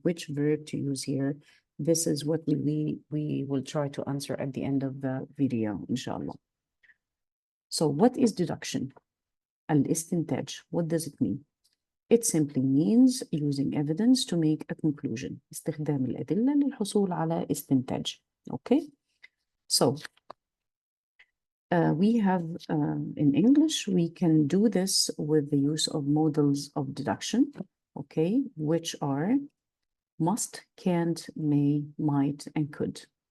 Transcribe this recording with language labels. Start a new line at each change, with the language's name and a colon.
English: Which verb to use here? This is what we will try to answer at the end of the video, inshallah. So what is deduction? الاستنتاج. What does it mean? It simply means using evidence to make a conclusion.
Arabic: استخدام الأدلة للحصول على استنتاج.
English: Okay? So we have, in English, we can do this with the use of modals of deduction, okay, which are must, can't, may, might, and could.